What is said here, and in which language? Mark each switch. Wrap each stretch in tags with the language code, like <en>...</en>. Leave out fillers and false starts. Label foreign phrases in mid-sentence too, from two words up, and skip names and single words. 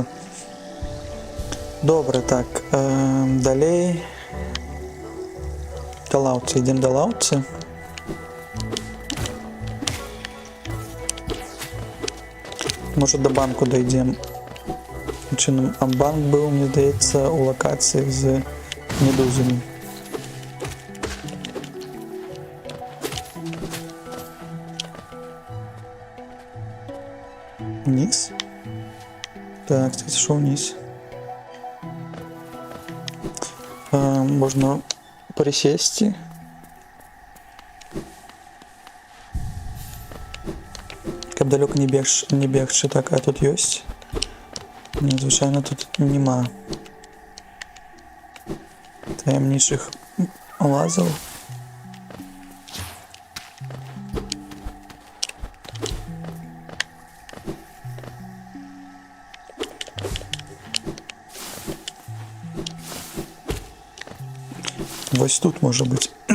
<be>Добра, так, далей да лаўцы, ідзем да лаўцы. Можа, да банку дайдзем. Чынам, а банк быў, мне здаецца, у лакацыі з медузамі.</be> <ru>Вниз? Так, ты зашел вниз. Можно присесть.</ru> <be>Каб далёка не бегчы, так, а тут ёсць. Звычайна тут нема таямнічых лазаў. Вось тут можа быць.</be>